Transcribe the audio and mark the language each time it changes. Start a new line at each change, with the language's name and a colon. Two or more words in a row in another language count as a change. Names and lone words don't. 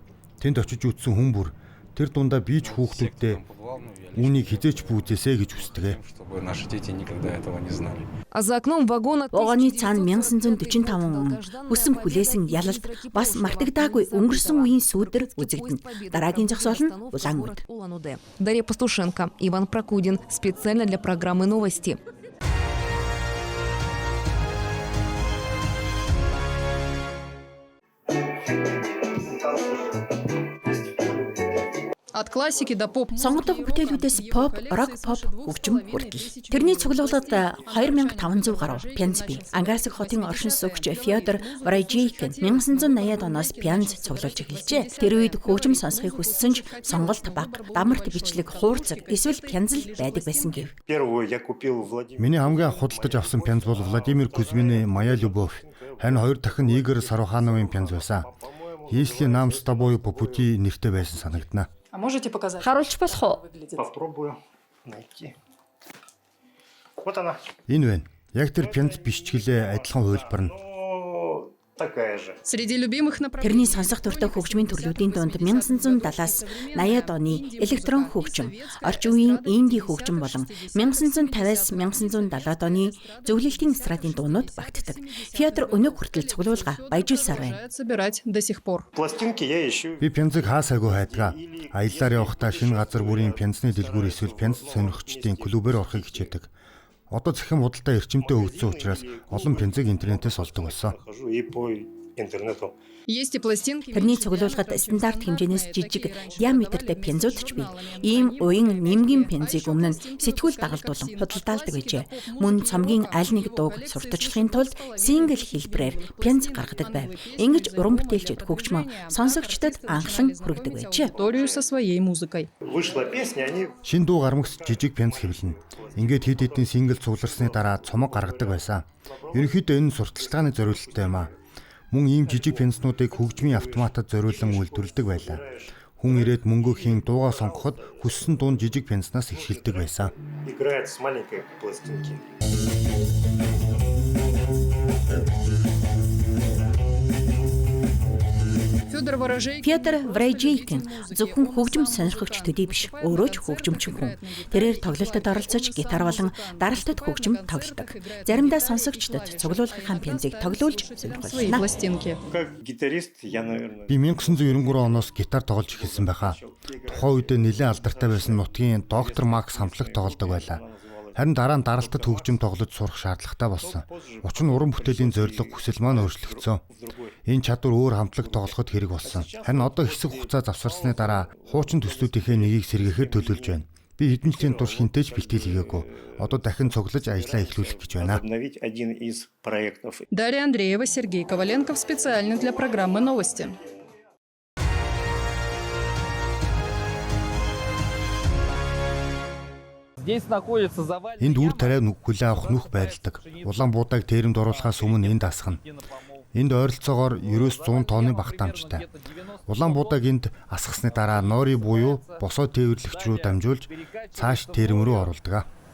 Mongolian: Тэнд очиж үтсэн хүн бүр тэр дундаа би ч хүүхдүүддээ үүнийг хизээч бүүзээсэ гэж хүсдэг. Вагоны цаана 1945 он хүссэн хүлээсэн ялалт бас мартагдаагүй өнгөрсөн үеийн сүүдэр үзэгдэнэ. Дараагийн зогсоол нь Улаан-Удэ.
Russian: Дарья Пастушенко, Иван Прокудин. Специально для программы «Новости». От классики до поп.
Mongolian: Сонгодог бүтээлүүдээс pop,
English: rock pop
Mongolian: хөгжим хүртэл. Тэрний цуглуулгад 2500 гаруй пянз бий. Ангарск хотын оршин суугч Фёдор Врайжейкин 1980-ад оноос пянз цуглуулж эхэлжээ. Тэр үед хөгжим сонсохыг хүссэн ч сонголт бага, дамарт бичлэг, хуурцаг эсвэл пянз л байдаг байсан гэв. Миний хамгийн анх худалдаж авсан пянз бол Владимир Кузьмины «Моя любовь». Харин хоёр дахин Игорь Сарухановын пянз байсан. «Если нам с тобой по пути» нэртэй байсан санагдана.
Russian: А можете показать?
Mongolian: Харуулж болох уу?
Russian: Попробую найти. Вот она.
Mongolian: Энэ байна. Яг тэр пянз бичгэлээ адилхан хувилбар нь.
Russian: Такая же. Среди любимых
Mongolian: Тэрний сонсох дуртай хөгжмийн төрлүүдийн дунд 1970-аас 80-ад оны электрон хөгжим, орчин үеийн инди хөгжим болон 1950-аас 1970-ад оны зөвлөлтийн эстрадын дуунууд багтдаг. Фёдор өнөө хүртэл цуглуулга баяжуулсаар байна.
Russian: собирать до сих пор. Пластинки я ищу.
Mongolian: Би пянзыг хаасаагүй хайдгаа. Аяллаар явахдаа шинэ газар бүрийн пянзны дэлгүүр эсвэл пянз сонирхчдын клубээр орохыг хичээдэг. Одоо захин худалдаа эрчимтэй хөгжсөн учраас олон пянзыг интернетээс олдог болсон.
Russian: И по интернету. Есть и пластинки.
Mongolian: Тэрний цуглуулгад стандарт хэмжээнээс жижиг диаметртэй пянзууд ч бий. Ийм уян нэмгийн пянзыг өмнө нь сэтгүүл дагалдуулан худалдаалдаг байжээ. Мөн цомгийн аль нэг дууг сурталчлахын тулд сингл хэлбэрээр пянз гаргадаг байв. Ингэж уран бүтээлчид хөгжмөө сонсогчдод анхлан хүргэдэг байжээ.
Russian: Историю со своей музыкой. Вышла песня, они
Mongolian: Шин дуу гармагс жижиг пянз хэвлэнэ. Ингээд хэд хэдэн сингл цугларсны дараа цомог гаргадаг байсан. Ерөнхийдөө энэ сурталчилгааны зориулалттай юм а. Мөн ийм жижиг пянзнуудыг хөгжмийн автоматад зориулан үйлдвэрлэдэг байлаа. Хүн ирээд мөнгө хийн дуугаа сонгоход хүссэн дуу нь жижиг пянзнаас эхэлдэг байсан.
Russian: играют с маленькой пластинки. Фёдор Ворожей.
Mongolian: Фёдор Врайжейкин зөвхөн хөгжим сонирхогч төдий биш, өөрөө ч хөгжимчин хүн. Тэрээр тоглолтод оролцож гитар болон даралтад хөгжим тоглодог. Заримдаа сонсогчдод цуглуулгын пянзыг тоглуулж
Russian: Свои
Mongolian: сонирхолтой.
Russian: пластинки. Как гитарист я, наверное,
Mongolian: Би 1993 оноос гитар тоглож эхэлсэн байхаа. Тухайн үедээ нэлээд алдартай байсан нутгийн доктор Макс хамтлаг тоглодог байлаа. Харин дараа нь даралтад хөгжим тоглож сурах шаардлагатай болсон. Учир нь уран бүтээлийн зорилго хүсэл маань өөрчлөгдсөн. Энэ чадвар өөр хамтлаг тоглоход хэрэг болсон. Харин одоо хэсэг хугацаа завсарсны дараа хуучин төслүүдийнхээ нэгийг сэргээхээр төлөвлөж байна. Би хэдэн жилийн турш хинтээж бэлтгэл хийгээгүй. Одоо дахин цуглаж ажиллаа эхлүүлэх гэж байна.
Russian: обновить один из проектов. Дарья Андреева, Сергей Коваленков. Специально для программы «Новости».
Mongolian: Энд үр тариа хүлээ авах нүх байрладаг. Улаан буудааг тээрэнд оруулахаас өмнө энд асхна. Энд ойролцоогоор 900 тонны багтаамжтай. Улаан буудааг энд асгасны дараа нори буюу босоо тээвэрлэгч рүү дамжуулж цааш тээрэм рүү оруулдаг.